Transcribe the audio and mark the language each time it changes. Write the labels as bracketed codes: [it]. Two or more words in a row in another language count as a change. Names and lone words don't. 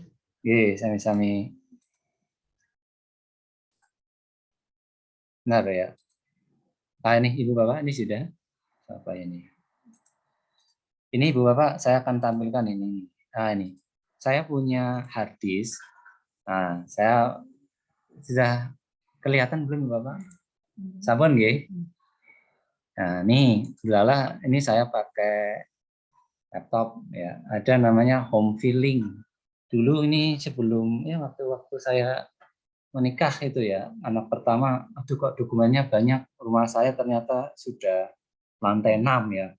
[id] Sami-sami. Benar ya. Ini Ibu Bapak, ini sudah apa ini? Ini Ibu Bapak, saya akan tampilkan ini. Ini saya punya [en] hard disk. [id] Nah, saya sudah kelihatan belum Bapak? [jv] Sampun nggih? [id] Nah, ini saya pakai laptop ya. Ada namanya [en] home feeling. [id] Dulu ini sebelum ya waktu saya menikah itu ya, anak pertama, aduh kok dokumennya banyak, rumah saya ternyata sudah lantai 6 ya.